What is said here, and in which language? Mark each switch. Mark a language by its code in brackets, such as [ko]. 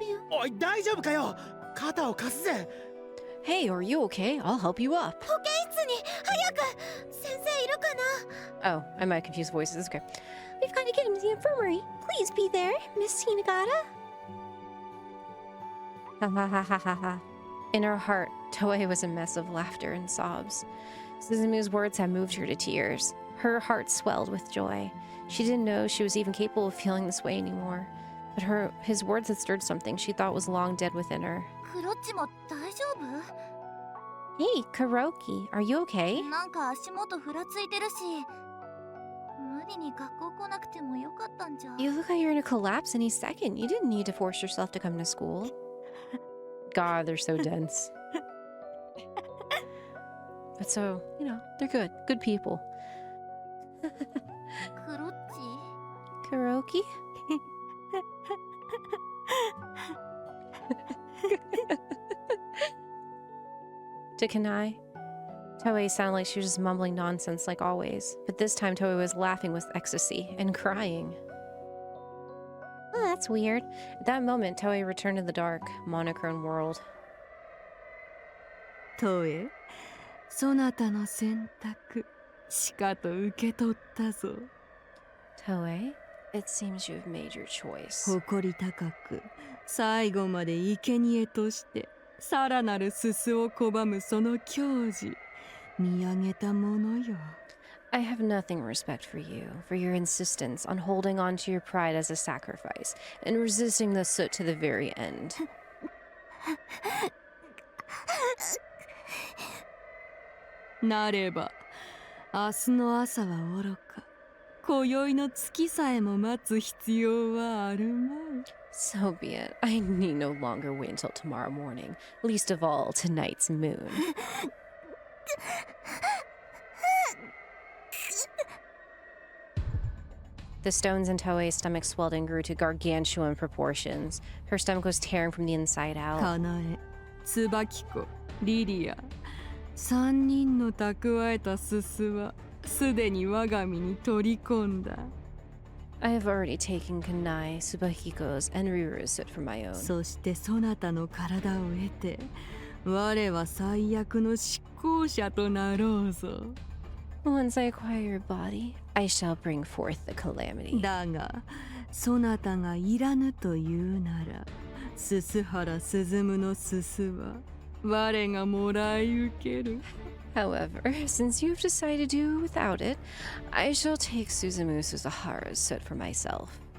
[ja] おい大丈夫かよ肩を貸すぜ [en] Hey, are you okay? I'll help you up. [ja] 保健室に早く先生いるかな [en] Oh, I might confuse voices. It's okay. We've got to get him to the infirmary. Please be there, Miss Hinagata. Ha ha ha ha ha ha. In her heart, Toei was a mess of laughter and sobs. Suzumu's words had moved her to tears. Her heart swelled with joy. She didn't know she was even capable of feeling this way anymore. But his words had stirred something she thought was long dead within her. [ja] クロッチも大丈夫？ [en] Hey, Kuroki, are you okay? [ja] なんか足元ふらついてるし、無理に学校来なくてもよかったんじゃ。 [en] You look like you're gonna collapse any second. You didn't need to force yourself to come to school. God, they're so dense. But so, you know, they're good. Good people. [ja] クロッチ？ [en] Kuroki? To Kanai, Toé sounded like she was just mumbling nonsense like always, but this time Toé was laughing with ecstasy and crying. Oh, that's weird. At that moment, Toé returned to the dark, monochrome world. [ja] トエ、そなたの選択しかと受け取ったぞ。 [en] Toé, it seems you've made your choice. [ja] 誇り高く最後まで生贄としてさらなるすすを拒むその矜持、見上げたものよ。 [en] I have nothing respect for you, for your insistence on holding on to your pride as a sacrifice, and resisting the soot to the very end. [ja] なれば明日の朝はおろか、今宵の月さえも待つ必要はあるまい。 [en] So be it. I need no longer wait until tomorrow morning, least of all tonight's moon. The stones in Toei's stomach swelled and grew to gargantuan proportions. Her stomach was tearing from the inside out. [ja] かなえ、椿子、リリア、3人の蓄えたすすはすでに我が身に取り込んだ。 [en] I have already taken Kanai, Tsubakiko's, and Riru's soot for my own. [ja] そしてそなたの体を得て、我は最悪の執行者となろうぞ。 [en] Once I acquire your body, I shall bring forth the calamity. [ja] だが、そなたがいらぬというなら、鈴原鈴のすすは我がもらい受ける。 [en] However, since you've decided to do without it, I shall take Suzumu Suzuhara's soot for myself.